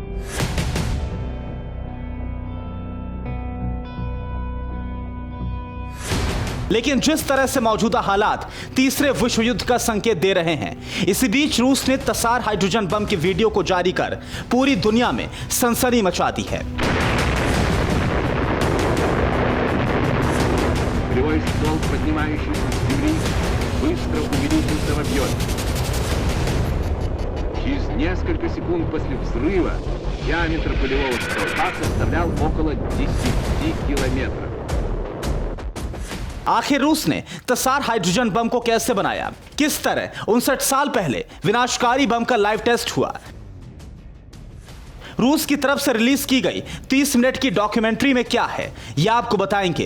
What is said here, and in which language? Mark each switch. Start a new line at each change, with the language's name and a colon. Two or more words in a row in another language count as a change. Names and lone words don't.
Hindi: लेकिन जिस तरह से मौजूदा हालात तीसरे विश्व युद्ध का संकेत दे रहे हैं, इसी बीच रूस ने तसार हाइड्रोजन बम के वीडियो को जारी कर पूरी दुनिया में सनसनी मचा दी है।
Russian: Полевой столб, поднимающийся с земли, быстро увеличился в объеме. Через несколько секунд после взрыва диаметр полевого столба составлял около 10 километров.
Hindi: आखिर रूस ने तसार हाइड्रोजन बम को कैसे बनाया? किस तरह 59 साल पहले विनाशकारी बम का लाइव टेस्ट हुआ? रूस की तरफ से रिलीज की गई 30 मिनट की डॉक्यूमेंट्री में क्या है, यह आपको बताएंगे।